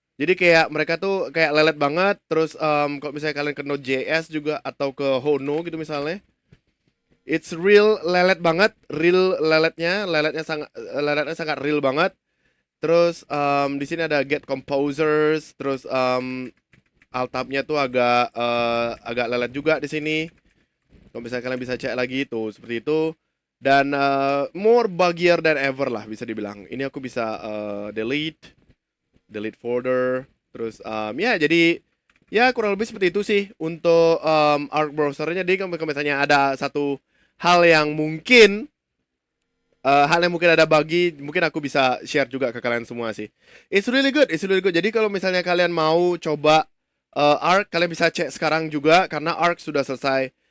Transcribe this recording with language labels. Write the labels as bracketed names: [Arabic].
[Indonesian] Jadi kayak mereka tuh kayak lelet banget. Terus kalau misalnya kalian ke Node.js juga atau ke Hono gitu misalnya, [English] it's real [Indonesian] lelet banget, leletnya sangat real banget. Terus di sini ada get composers, terus alt tab-nya tuh agak lelet juga di sini. Kalau misalnya kalian bisa cek lagi tuh seperti itu. Dan [English] more buggier than ever [Indonesian] lah bisa dibilang. Ini aku bisa delete folder. Terus ya, jadi ya kurang lebih seperti itu sih untuk Arc browsernya. Jadi kalau misalnya ada satu hal yang mungkin ada buggy, mungkin aku bisa share juga ke kalian semua sih. [English] It's really good. [Indonesian] Jadi kalau misalnya kalian mau coba Arc, kalian bisa cek sekarang juga karena Arc sudah selesai.